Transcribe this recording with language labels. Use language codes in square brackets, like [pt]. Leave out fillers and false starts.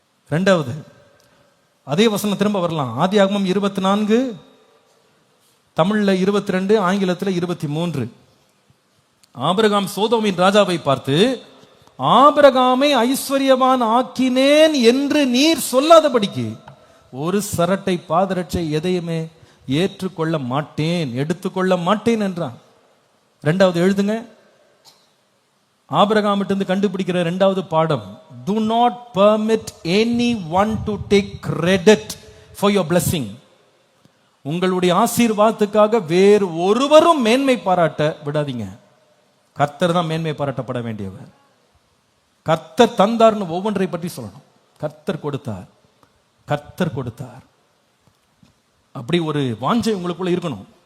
[ta] இரண்டாவது அதே வசனம் திரும்ப வரலாம். ஆதியாகமம் 24, தமிழ்ல 22, ஆங்கிலத்தில் 23. ஆபிரகாம் சோதோமின் ராஜாவை பார்த்து, ஆபிரகாமை ஐஸ்வர்யவான் ஆக்கினேன் என்று நீர் சொல்லாதபடிக்கு ஒரு சரட்டை பாதரட்சை எதையுமே ஏற்றுக்கொள்ள மாட்டேன், எடுத்துக்கொள்ள மாட்டேன் என்றான். இரண்டாவது எழுதுங்க, ஆபிரகாமிட்டு கண்டுபிடிக்கிற இரண்டாவது பாடம், [en] do not permit anyone to take credit for your blessing. [ta] உங்களுடைய ஆசீர்வாதத்துக்காக வேறு ஒருவரும் மேன்மை பாராட்ட விடாதீங்க. கர்த்தர் தான் மேன்மை பாராட்டப்பட வேண்டியவர். கர்த்தர் தந்தார்னு ஒவ்வொன்றை பற்றி சொல்லணும். கர்த்தர் கொடுத்தார், கர்த்தர் கொடுத்தார், அப்படி ஒரு வாஞ்சை உங்களுக்குள்ள இருக்கணும்.